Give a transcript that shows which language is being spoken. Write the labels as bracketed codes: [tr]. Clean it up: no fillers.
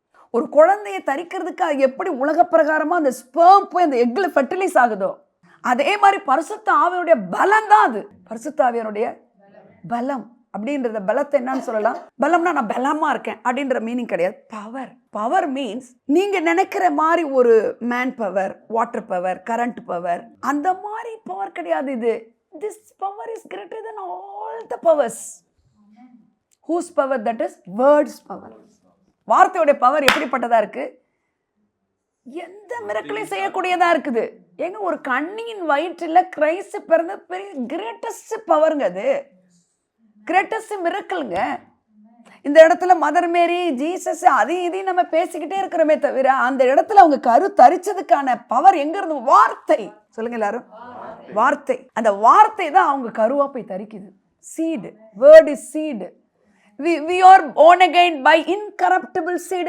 [ta] ஒரு குழந்தையை தரிக்கிறதுக்கு எப்படி உலக பிரகாரமா அந்த ஸ்பெர்ம் போய் அந்த எக்ல ஃபெர்டிலைஸ் ஆகுதோ, அதே மாதிரி பரிசுத்த ஆவியுடைய பலம் தான் அது. பரிசுத்த ஆவியனுடைய பலம் அப்படின்றத பலத்தை என்னன்னு சொல்லலாம்? பலம்னா நான் பலமா இருக்கேன் அப்படின்ற மீனிங் கிடையாது. பவர். பவர் மீன்ஸ் நீங்க நினைக்கிற மாதிரி ஒரு man power, water power, current power, அந்த மாதிரி பவர் கிடையாது இது. [en] This power is greater than all the powers. Whose power? That is words power. [ta] வார்த்தையோட பவர் எப்படிப்பட்டதா இருக்கு? எந்த மிரக்கலையும் செய்யக்கூடியதா இருக்குது. ஏங்க, ஒரு கண்ணியின் வயிற்றில் கிரைஸ்ட் பிறந்த பெரிய கிரேட்டஸ்ட் பவருங்க அது. கிரேட்டஸ்ட் மிரக்கலுங்க. இந்த இடத்துல மதர் மேரி, ஜீசஸ், அதையும் இதையும் நம்ம பேசிக்கிட்டே இருக்கிறோமே தவிர அந்த இடத்துல அவங்க கரு தரிச்சதுக்கான பவர் எங்க இருந்து? வார்த்தை. சொல்லுங்க எல்லாரும், வார்த்தை. அந்த வார்த்தை தான் அவங்க கருவா போய் தரிக்குது. [en] Seed. Word is seed. We are born again by incorruptible seed.